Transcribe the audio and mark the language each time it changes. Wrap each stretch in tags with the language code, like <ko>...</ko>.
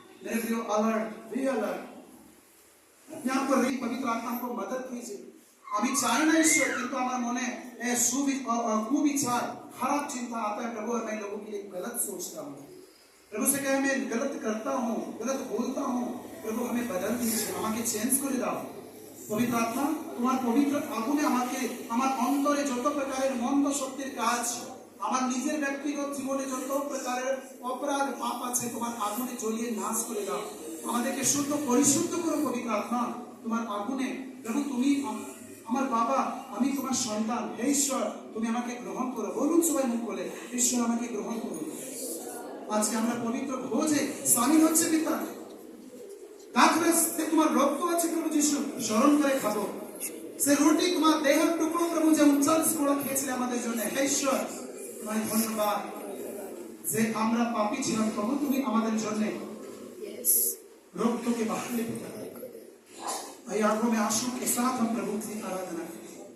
<hi>मेरे प्रियो</hi> <en>Alert, be alert.</en> <hi>अपने आप को पवित्र आत्मा को मदद कीजिए।</hi> <bn>আমি চাই না ঈশ্বর, কিন্তু আমার মনে</bn> <hi>कुविचार खराब चिंता आता है प्रभु, और मैं लोगों के लिए गलत सोचता हूँ। प्रभु से कहे मैं गलत करता हूँ, गलत बोलता हूँ, प्रभु हमें बदल दीजिए,</hi> <bn>আমাকে চেঞ্জ করে দাও। পবিত্র আত্মা তোমার পবিত্র আগুনে আমাকে আমার অন্তরে যত প্রকারের মন্দ শক্তির কাজ, আমার নিজের ব্যক্তিগত জীবনে যত প্রকারের অপরাধ পাপ আছে, তোমার আগুনে জ্বলিয়ে নাশ করে দাও। আমাদেরকে শুদ্ধ পরিশুদ্ধ করো পবিত্র আত্মা তোমার আগুনে। প্রভু তুমি আমার বাবা, আমি তোমার সন্তান, হে ঈশ্বর তুমি আমাকে গ্রহণ করো। বলুন সবাই মুখ খুলে, ঈশ্বর আমাকে গ্রহণ করুন। আজকে আমরা পবিত্র ভোজে সামিল হচ্ছে পিতা, কাকরাসে তোমার রক্ত আছে প্রভু যিশু, স্মরণ করে খাবো। সে রুটি তোমার দেহের টুকরো প্রভু, যে 39 গুঁড়ো খেয়েছিলে আমাদের জন্য। হে ঈশ্বর তোমায় ধন্যবাদ যে আমরা পাপী ছিলাম, প্রভু তুমি আমাদের জন্য রক্তকে বাহালে পিতা।</bn> <hi>आइए आंखों में आंसू के साथ हम प्रभु की आराधना करें।</hi>